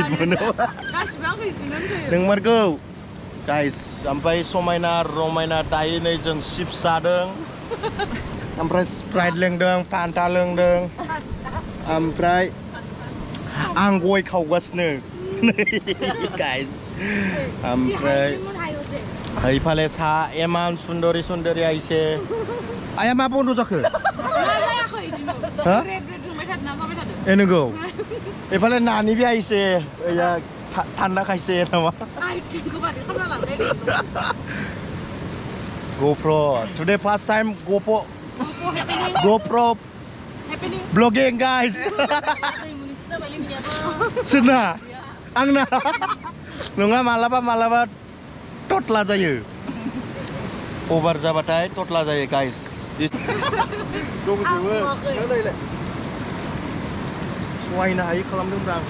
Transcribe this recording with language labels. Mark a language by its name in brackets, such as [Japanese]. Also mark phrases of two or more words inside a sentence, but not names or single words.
[Bodo] मोनो नोंमारगौ गाइस ओमफ्राय समायना रमायना दायो नै जों चिप्स जादों ओमफ्राय स्प्राइट लोंदों फान्टा लोंदों ओमफ्राय आं गय खावगासिनो गाइस ओमफ्राय हैफाले सा एमान सुन्दरि सुन्दरिया इसे आया मा बन्द जाखो ए नंगौ एफाले नानि बिया इसे थान्दा खायसे नामा [English] GoPro today first time GoPro vlogging guys [Bodo] सोरना आंना नङा मालाबा टटला जायो ओभार जाबाथाय टटला जायो गाइस वायनो हायि खालामदोंब्रा आंखौ